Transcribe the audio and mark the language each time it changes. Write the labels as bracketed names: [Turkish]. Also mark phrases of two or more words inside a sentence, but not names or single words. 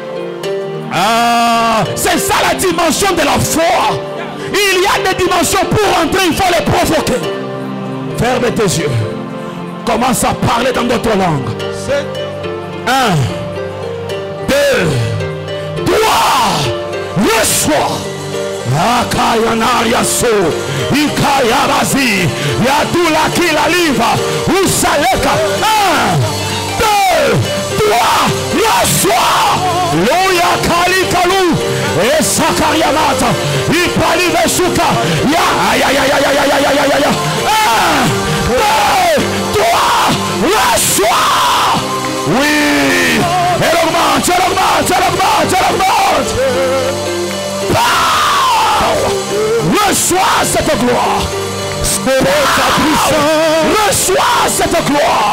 [French] Ah, c'est ça la dimension de la foi. Il y a des dimensions pour entrer, il faut les provoquer. Ferme tes yeux. Commence à parler dans d'autres langues. 1, 2, 3, reçois. Akayanaria so, Ikayabazi, Yadula Kilaliva, Usaleka. 1, 2, 3, reçois. Loya Kalikalu, et Sakariamata, Ipali Vesuka, Ya, ya, ya, ya, ya, ya, ya, ya, ya, ya. 1, 2, 3, reçois. Oui, elle augmente, elle augmente, elle augmente, elle augmente. Reçois cette gloire. Reçois cette gloire.